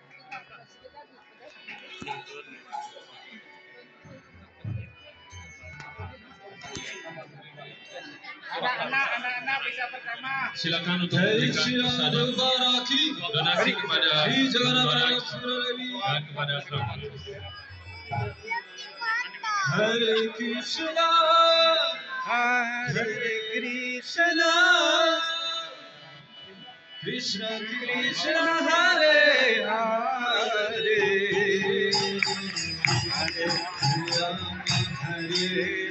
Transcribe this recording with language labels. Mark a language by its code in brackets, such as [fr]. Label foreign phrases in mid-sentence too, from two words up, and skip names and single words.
[id] Anak-anak bisa pertama. Silakan untuk memberikan prasadam donasi kepada dan kepada kerabat. [sa] Hare Krishna, Hare Krishna, Krishna Krishna, Hare Hare, Hare Rama, Hare